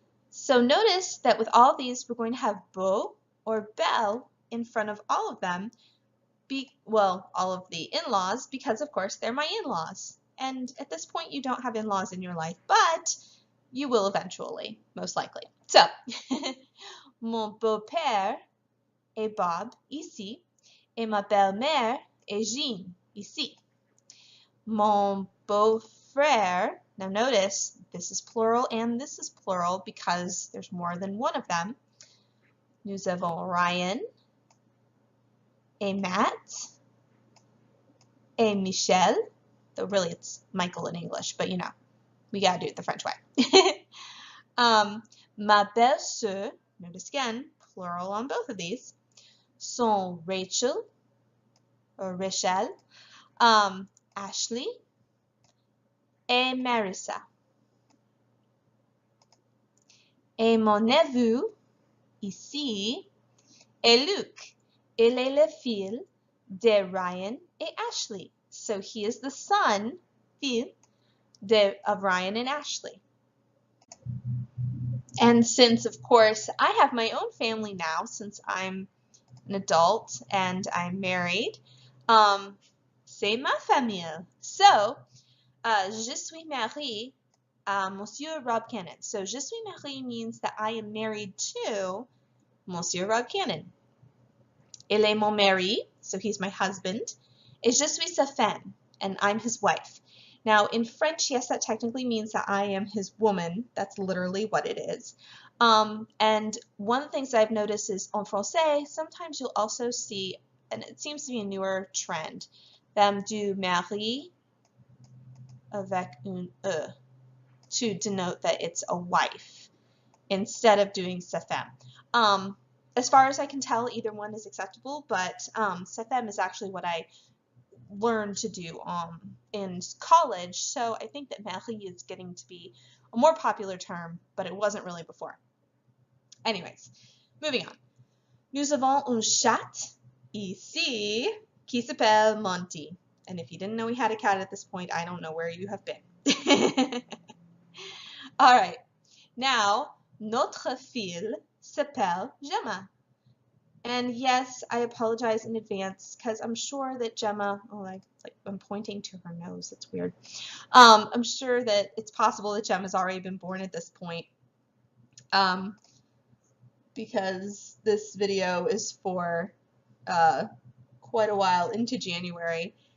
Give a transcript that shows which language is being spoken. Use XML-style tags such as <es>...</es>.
<en>So notice that with all these, we're going to have Beau or Belle in front of all of them, well, all of the in-laws, because of course they're my in-laws. And at this point you don't have in-laws in your life, but you will eventually, most likely. So,</en> <fr>mon beau-père est Bob, ici, et ma belle-mère est Jean, ici.</fr> <en>Mon beau-frère, now notice this is plural and this is plural because there's more than one of them.</en> <fr>Nous avons Ryan et Matt et Michel,</fr> <en>though really it's Michael in English, but you know, we gotta do it the French way. Ma belle-sœur, notice again, plural on both of these, sont Rachel, or Rachel, Ashley, et Marissa.</en> <fr>Et mon neveu, ici, est Luc. Il est le fils de Ryan et Ashley.</fr> <en>So he is the son, fils, of Ryan and Ashley. And since, of course, I have my own family now, since I'm an adult and I'm married,</en> <fr>c'est ma famille.</fr> <en>So,</en> <fr>je suis mariée à Monsieur Rob Cannon.</fr> <en>So,</en> <fr>je suis mariée</fr> <en>means that I am married to Monsieur Rob Cannon.</en> <fr>Il est mon mari,</fr> <en>so he's my husband.</en> <fr>Et je suis sa femme,</fr> <en>and I'm his wife. Now, in French, yes, that technically means that I am his woman. That's literally what it is. And one of the things I've noticed is</en> <fr>en français,</fr> <en>sometimes you'll also see, and it seems to be a newer trend, them do mari</en> <fr>avec un E</fr> <en>to denote that it's a wife instead of doing sa femme. As far as I can tell, either one is acceptable, but sa femme is actually what I learned to do in college, so I think that mari is getting to be a more popular term, but it wasn't really before. Anyways, moving on.</en> <fr>Nous avons un chat ici qui s'appelle Monty.</fr> <en>And if you didn't know we had a cat at this point, I don't know where you have been. All right. Now,</en> <fr>notre fille s'appelle Gemma.</fr> <en>And yes, I apologize in advance because I'm sure that Gemma, I'm pointing to her nose, that's weird. I'm sure that it's possible that Gemma's already been born at this point because this video is for quite a while into January.</en>